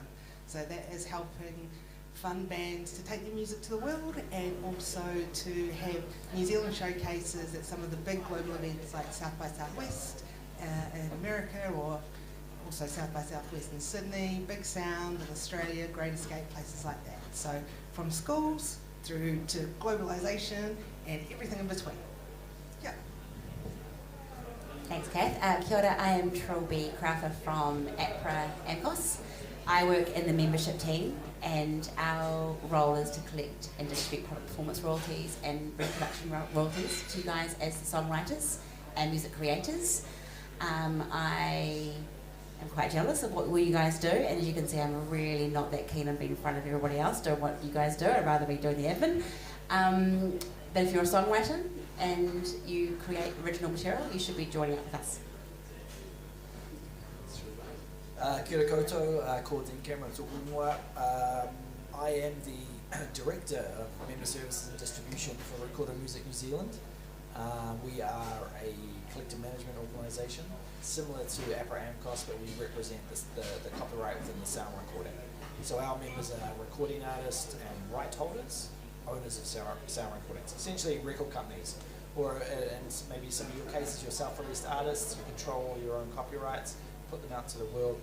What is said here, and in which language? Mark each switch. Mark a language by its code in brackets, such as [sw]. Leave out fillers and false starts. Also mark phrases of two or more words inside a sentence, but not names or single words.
[en] So that is helping fund bands to take their music to the world, and also to have New Zealand showcases at some of the big global events like South by Southwest in America, or also South by Southwest in Sydney, Big Sound in Australia, Great Escape, places like that. So from schools through to globalisation and everything in between. Yeah. Thanks, Kath. [mi] Kia ora, [en] I am Trilby Crowther from APRA AMCOS. I work in the membership team, and our role is to collect and distribute product performance royalties and reproduction royalties to you guys as the songwriters and music creators. I am quite jealous of what you guys do, and as you can see, I'm really not that keen on being in front of everybody else doing what you guys do. I'd rather be doing the admin. But if you're a songwriter and you create original material, you should be joining up with us. [mi] Kia ora koutou, ko Dean Cameron tōku ingoa. [en] I am the Director of Member Services and Distribution for Recorder Music New Zealand. We are a collective management organisation, similar to APRA AMCOS, but we represent the copyright within the sound recording. So our members are recording artists and right holders, owners of sound recordings, essentially record companies, or in maybe some of your cases, you're self-released artists, you control all your own copyrights, put them out to the world.